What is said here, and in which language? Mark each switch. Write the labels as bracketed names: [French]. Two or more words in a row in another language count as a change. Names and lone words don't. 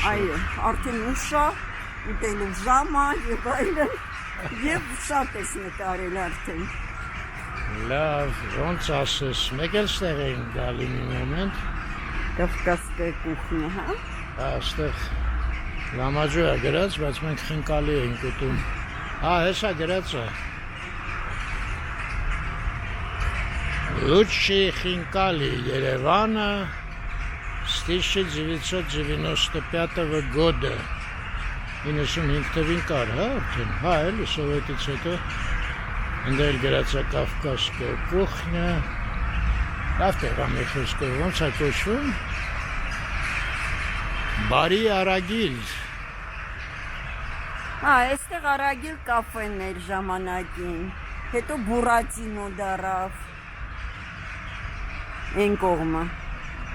[Armenian] Այո, արդեն ուշ է, ուտելու ժամ է եւ այլն։ Եվ շատ ես նկարել արդեն։ Լավ, ոնց ասես, մեկ էլ ստեղ էին գալի մի մոմենտ։ [Russian] Кавказская кухня, հա։ [Armenian] Այստեղ լամաջո է գրած, բայց մենք խնկալի ենք ուտում։ Հա, հեսա գրած է։ [Russian] Лучший хинкали Еревана с 1995 года. [Armenian] 95 թվին կար, հա, արդեն։ Հա, էլի սովետից հետո ընդել գրած է [Russian] Кавказская кухня։ [Armenian] Լավ տեղ ամի խոսքով, ոնց է կոչվում։ Բարի արագիլ։ Հա, այստեղ արագիլ կաֆեն էր ժամանակին։ Հետո Բուրատինո դարավ։ Այն կողմը։